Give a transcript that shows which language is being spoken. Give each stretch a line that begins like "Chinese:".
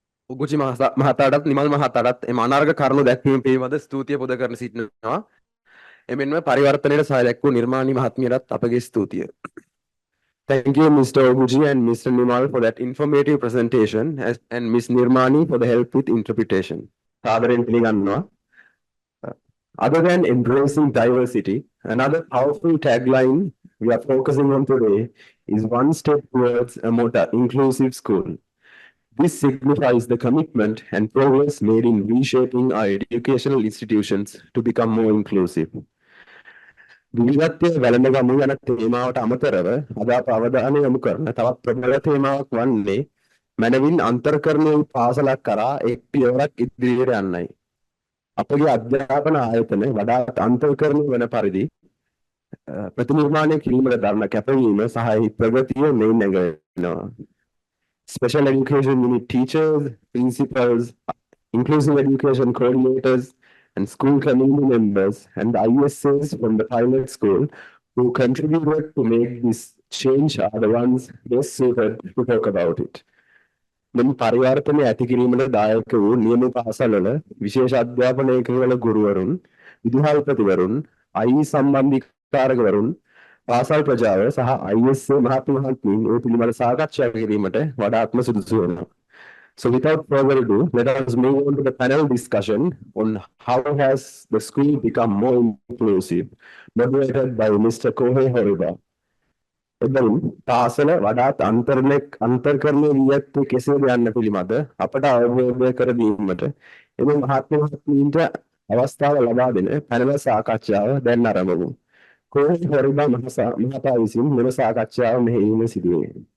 Sinhala: උගුචි මහතාටත් නිමල් මහතාටත් එම අනාර්ග කරුණු දැක්වීම පිළිබඳ ස්තුතිය පුද කරන සිටිනවා. එමෙන්ම පරිවර්තනයේ සහාය දැක්වූ නිර්මාණී මහත්මියටත් අපගේ ස්තුතිය.
English: Thank you, Mr. Oguchi and Mr. Nimal for that informative presentation and Ms. Nirmani for the help with interpretation.
Sinhala: සාදරයෙන් පිළිගන්නවා.
English: Other than embracing diversity, another powerful tagline we are focusing on today is one step towards a more inclusive school. This signifies the commitment and progress made in reshaping our educational institutions to become more inclusive.
Sinhala: විවිධත්වය වැළඳගමු යන තේමාවට අමතරව අද අප අවධානය යොමු කරන තවත් ප්‍රබල තේමාවක් වන්නේ මනවින් අන්තර්කරණය වූ පාසලක් කරා එක් පියවරක් ඉදිරියට යන්නයි. අපගේ අධ්‍යාපන ආයතන වඩාත් අන්තර්කරණය වන පරිදි ප්‍රතිනිර්මාණය කිරීමට දරන කැපවීම සහ ප්‍රගතිය මෙයින් නැගෙනවා.
English: Special education unit teachers, principals, inclusive education coordinators, and school community members and the ISAs from the pilot school who contributed to make this change are the ones best suited to talk about it.
Sinhala: මෙම පරිවර්තනය ඇති කිරීමට දායක වූ නියම පාසල්වල විශේෂ අධ්‍යාපන ඒකකවල ගුරුවරුන්, විදුහල්පතිවරුන්, IE සම්බන්ධීකාරකවරුන්, පාසල් ප්‍රජාව සහ ISA මහත්මීන් ඒ පිළිබඳ සාකච්ඡා කිරීමට වඩාත්ම සුදුසු වෙනවා.
English: So without further ado, let us move on to the panel discussion on how has the school become more inclusive, moderated by Mr. Kohei Horiba.
Sinhala: එබැවින් පාසල වඩාත් අන්තර්කරණය වී ඇත්තේ කෙසේද යන්න පිළිබඳ අපට අවබෝධය කර දීමට එම මහත්මීන්ට අවස්ථාව ලබා දෙන පැනල සාකච්ඡාව දැන් ආරම්භ. Kohei Horiba මහතා විසින් මෙම සාකච්ඡාව මෙහෙයීම සිදුවේ.